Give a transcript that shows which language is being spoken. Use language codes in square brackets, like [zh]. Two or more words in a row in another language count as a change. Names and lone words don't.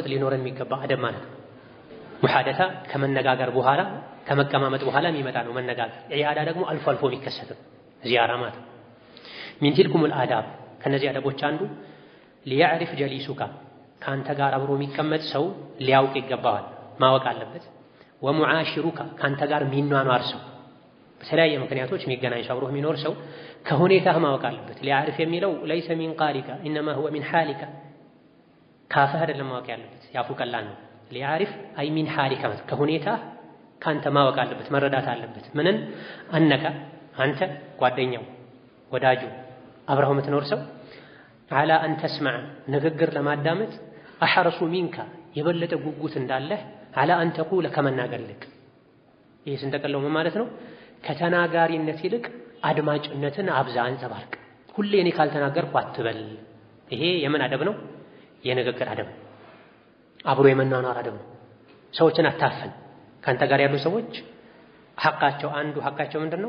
[am] ሊኖረን የሚገባ አደብ ማለት ነው ሙሐደታ ከመነጋገር በኋላ ከመቀማመጥ በኋላ የሚመጣ ነው መነጋገር ዒያዳ ደግሞ አልፎ የሚከሰት ዚያራ ማለት [ar] من تلكم الآداب [am] ከነዚህ አደቦች አንዱ [ar] ليعرف جليسك [am] ካንተ ጋር አብሮ የሚቀመጥ ሰው ሊያውቅ ይገባዋል ማወቅ አለበት ወሙዓሽሩካ ካንተ ጋር የሚኗኗር ሰው በተለያየ ምክንያቶች የሚገናኝ ሰው አብሮ የሚኖር ሰው ከሁኔታህ ማወቅ አለበት ሊያዕሪፍ የሚለው [ar] ليس من قالك انما هو من حالك [am] ካፈህ አይደለም ማወቅ ያለበት ያፉ ቀላል ነው [ar] ليعرف أي من حالك [am] ከሁኔታህ ካንተ ማወቅ አለበት መረዳት አለበት ምንን አነካ አንተ ጓደኛው ወዳጁ አብረው የምትኖር ሰው [ar] على ان تسمع [am] ንግግር ለማዳመጥ احرص منك የበለጠ ጉጉት እንዳለህ [ar] على ان تقول [am] ከመናገር ይልቅ ይሄ ስንተቀለው ማለት ነው ከተናጋሪነት ይልቅ አድማጭነትን አብዛ አንጸባርቅ ሁሌ እኔ ካልተናገርኩ አትበል ይሄ የምን አደብ ነው የንግግር አደብ አብሮ የመናናር አደብ ነው ሰዎችን አታፈን ካንተ ጋር ያሉ ሰዎች ሐቃቸው አንዱ ሐቃቸው ምንድነው